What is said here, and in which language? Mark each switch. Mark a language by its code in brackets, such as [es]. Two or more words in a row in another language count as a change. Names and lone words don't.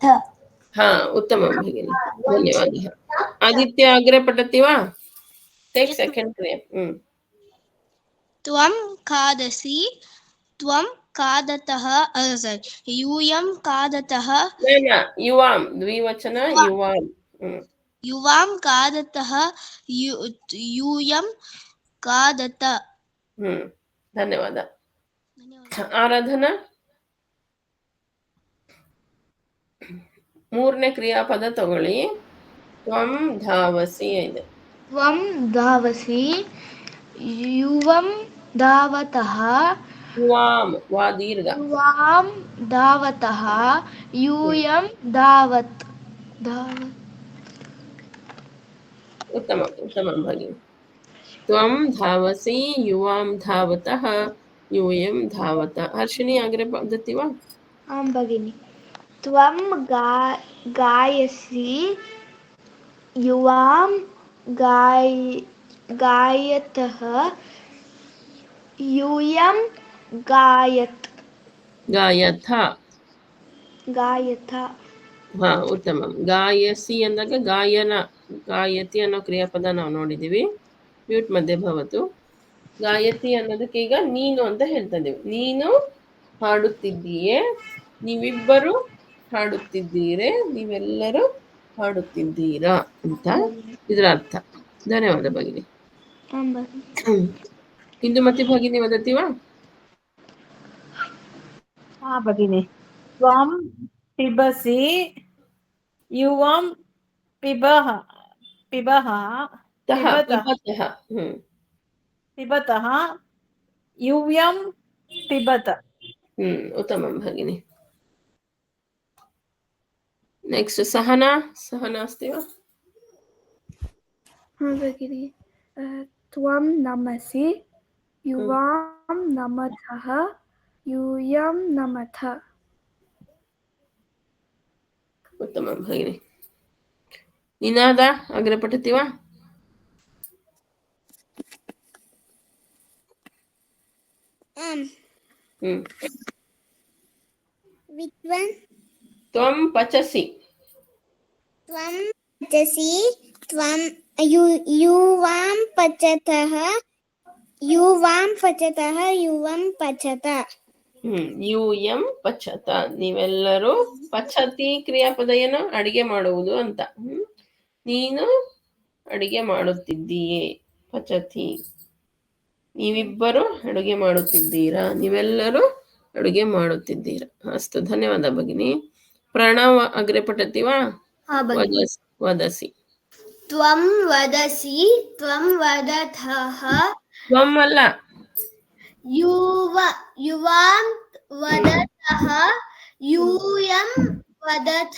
[sa] ಉತ್ತಮ ಭಗಿನಿ, ಧನ್ಯವಾದ. ಆದಿತ್ಯ ಅಗ್ರೆ ಪಠತಿ ವಾ? [en] take second ಕ್ರಿಯಾ. [sa] ತ್ವಂ ಖಾದಸಿ, ತ್ವಂ ಖಾದತಃ, ಯೂಯಂ ಖಾದತಃ. ಯುವಾಂ ದ್ವಿವಚನ, ಯುವಾಂ ಹ್ಮ್ युवां खादतः यूयं खादत [kn] ಹ್ಮ್ ಧನ್ಯವಾದ. ಆರಾಧನಾ, ಮೂರನೇ ಕ್ರಿಯಾಪದ ತಗೊಳ್ಳಿ. [sa] ತ್ವಂ ಧಾವಸಿ ಇದೆ. त्वं धावसि युवं धावतः ಯುವಾಂ ವಾ ದೀರ್ಘ. युवां धावतः यूयं धावत् ಉತ್ತಮ ಉತ್ತಮ ಭಗಿನಿ. ತ್ವಂ ಧಾವಸಿ ಯುವಾಂ ಧಾವತಃ ಯೂಯಂ ಧಾವತ. ಹರ್ಷಿಣಿ ಆಗ್ರೆ ಪದ್ಧತಿ ವಾ? आं भगिनि. त्वं गायसि युवां गायतः यूयं गायत् ಗಾಯಥ. ಹಾ ಉತ್ತಮ. [kn] ಗಾಯಸಿ ಅಂದಾಗ ಗಾಯನ, ಗಾಯತಿ ಅನ್ನೋ ಕ್ರಿಯಾಪದ ನಾವು ನೋಡಿದೀವಿ. [sa] ಮ್ಯೂಟ್ ಮಧ್ಯೆ ಭವತು. [kn] ಗಾಯತಿ ಅನ್ನೋದಕ್ಕೆ ಈಗ ನೀನು ಅಂತ ಹೇಳ್ತಾ ಇದೀವಿ. ನೀನು ಹಾಡುತ್ತಿದ್ದೀಯೇ, ನೀವಿಬ್ಬರು ಹಾಡುತ್ತಿದ್ದೀರೇ, ನೀವೆಲ್ಲರೂ ಹಾಡುತ್ತಿದ್ದೀರಾ ಅಂತ ಇದರ ಅರ್ಥ. [sa] ಧನ್ಯವಾದ ಭಗಿನಿ. आं भगिनि. ಇಂದುಮತಿ ಭಗಿನಿ ವದತಿ ವಾ? ಹಾ ಭಗಿನಿ. ತ್ವಂ ಪಿಬಸಿ ಯುವಂ ಪಿಬಃ ಪಿಬಃ ತಹ ಪಿಬತಃ ಪಿಬತಃ. ಪಿಬತಃ ಯೂಯಂ ಪಿಬತ. ಉತ್ತಮಂ ಭಗಿನಿ. ನೆಕ್ಸ್ಟ್ ಸಹನಾ. ಸಹನಾ ಅಸ್ತಿ ವಾ? हाँ भगिनि. त्वं नमसि युवां नमथः यूयं नमथ. ಉತ್ತಮಂ ಭಗಿನಿ. ನಿನಾದ ಅಗ್ರೆ ಪಠತಿ ವಾ? ಹ್ಮ್ विद्वन् ತ್ವಂ ಪಚಸಿ. त्वं पचसि त्वं युवां पचतः युवं पचत. ಯೂಯಂ ಪಚತ. [kn] ನೀವೆಲ್ಲರೂ ಪಚತಿ ಕ್ರಿಯಾಪದ ಏನು? ಅಡಿಗೆ ಮಾಡುವುದು ಅಂತ. ನೀನು ಅಡಿಗೆ ಮಾಡುತ್ತಿದ್ದೀಯೇ, ಪಚತಿ. ನೀವಿಬ್ಬರು ಅಡುಗೆ ಮಾಡುತ್ತಿದ್ದೀರಾ, ನೀವೆಲ್ಲರೂ ಅಡುಗೆ ಮಾಡುತ್ತಿದ್ದೀರಾ. [sa] ಅಸ್ತು ಧನ್ಯವಾದ ಭಗಿನಿ. ಪ್ರಣವ ಅಗ್ರೆ ಪಠತಿ ವಾ? ವದಸಿ. त्वं वदसि त्वं वदतः [kn] ತ್ವಂ ಅಲ್ಲ, [sa] युवां वदतः यूयं वदथ.